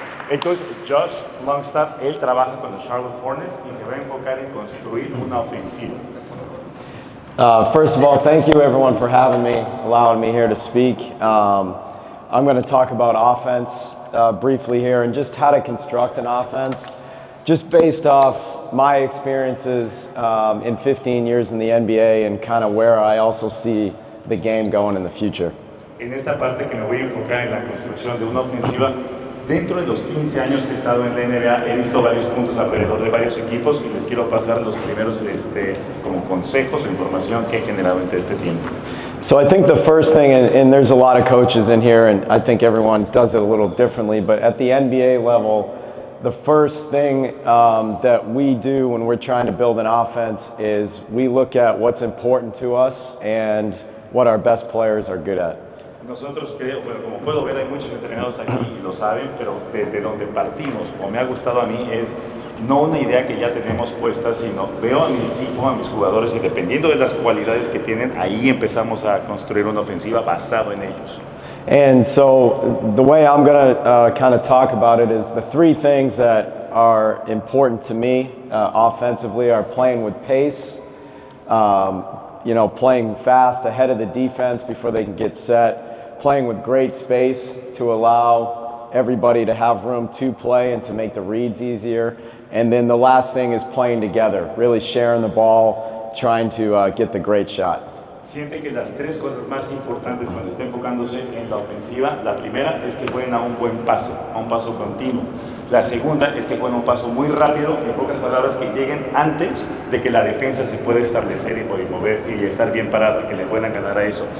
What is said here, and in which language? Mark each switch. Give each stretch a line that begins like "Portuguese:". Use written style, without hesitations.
Spanish: El coach Josh Longstaff, él trabaja con los Charlotte Hornets y se va a enfocar en construir una ofensiva.
English: First of all, thank you everyone for having me, allowing me here to speak. I'm going to talk about offense briefly here and just how to construct an offense, just based off my experiences in 15 years in the NBA and kind of where I also see the game going in the future.
Spanish: En esta parte que me voy a enfocar en la construcción de una ofensiva, dentro de los 15 años que he estado en la NBA, he visto varios puntos alrededor de varios equipos y les quiero pasar los primeros como consejos o información que he generado entre este tiempo.
English: So I think the first thing, and there's a lot of coaches in here, and I think everyone does it a little differently, but at the NBA level, the first thing that we do when we're trying to build an offense is we look at what's important to us and what our best players are good at.
Spanish: Nosotros creo, bueno, como puedo ver, hay muchos entrenados aquí y lo saben, pero desde donde partimos, o me ha gustado a mí, es no una idea que ya tenemos puesta, sino veo a mi equipo, a mis jugadores, y dependiendo de las cualidades que tienen, ahí empezamos a construir una ofensiva basado en ellos.
English: And so the way I'm going to kind of talk about it is the three things that are important to me offensively are playing with pace, you know, playing fast ahead of the defense before they can get set, playing with great space to allow everybody to have room to play and to make the reads easier. And then the last thing is playing together, really sharing the ball, trying to get the great shot.
Spanish: Siente que las tres cosas más importantes cuando está enfocándose en la ofensiva, la primera es que jueguen a un buen paso, a un paso continuo. La segunda es que jueguen un paso muy rápido, en pocas palabras, que lleguen antes de que la defensa se pueda establecer y mover y estar bien parada, que le puedan ganar a eso.